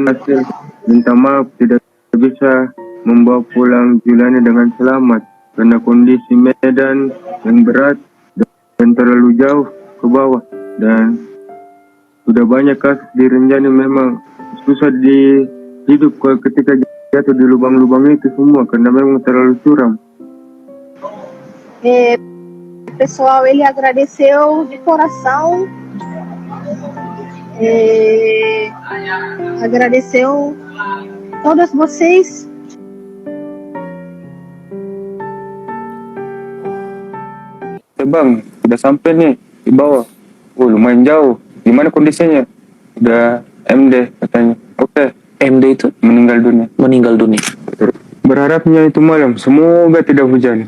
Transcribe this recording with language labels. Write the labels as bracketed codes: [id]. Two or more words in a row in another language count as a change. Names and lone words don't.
[id] Hasil minta maaf tidak bisa membawa pulang Juliana dengan selamat karena kondisi medan yang berat dan terlalu jauh ke bawah, dan sudah banyak kasus di Rinjani memang susah hidup ketika jatuh di lubang-lubang itu semua karena memang terlalu curam. [pt] Pessoal, ele agradeceu de coração, agradeceu todos vocês. [id] Bang, udah sampai nih di bawah. Oh, lumayan jauh. Gimana kondisinya? Udah MD katanya. Oke. MD itu meninggal dunia. Berharapnya itu malam semoga tidak hujan.